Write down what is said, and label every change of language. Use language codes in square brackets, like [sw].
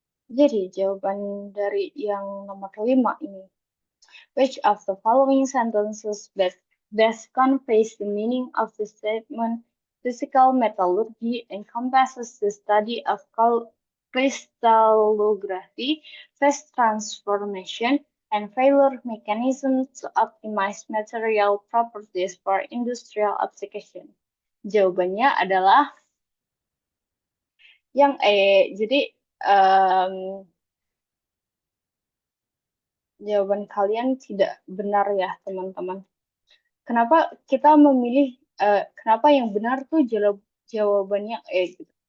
[id] Jadi jawaban dari yang nomor 5 ini. [en] Which of the following sentences best conveys the meaning of the statement physical metallurgy encompasses the study of crystallography, phase transformation, and failure mechanisms to optimize material properties for industrial application. [id] Jawabannya adalah yang E. Jadi em, jawaban kalian tidak benar ya, teman-teman. Kenapa kita memilih, kenapa yang benar tuh jawabannya gitu.